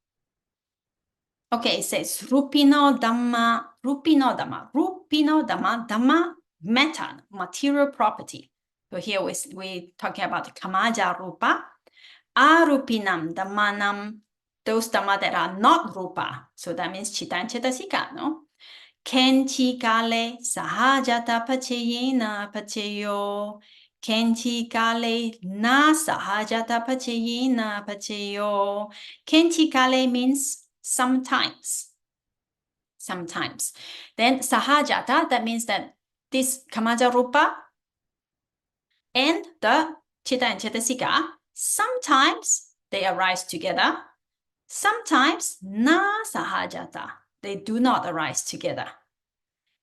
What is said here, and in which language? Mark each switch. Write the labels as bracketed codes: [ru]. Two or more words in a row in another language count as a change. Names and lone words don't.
[en] Okay, it says [pi] Rupino Dhamma, [en] Dhamma, matter, material property. So here we're talking about [pi] Kamaja Rupa, Arupinam Dhammanam, [en] those Dhamma that are not Rupa. So that means Chitta and Cettasika, no? [pi] Kenchi Kale Sahajāta Paccayena Pachayo. Kenchi Kale Na Sahajāta Paccayena Pachayo. Kenchi Kale [en] means sometimes. Then Sahajāta, that means that this [pi] Kamaja Rupa [en] and the Chitta and Cettasika, sometimes they arise together. Sometimes [pi] Na Sahajāta, [en] they do not arise together.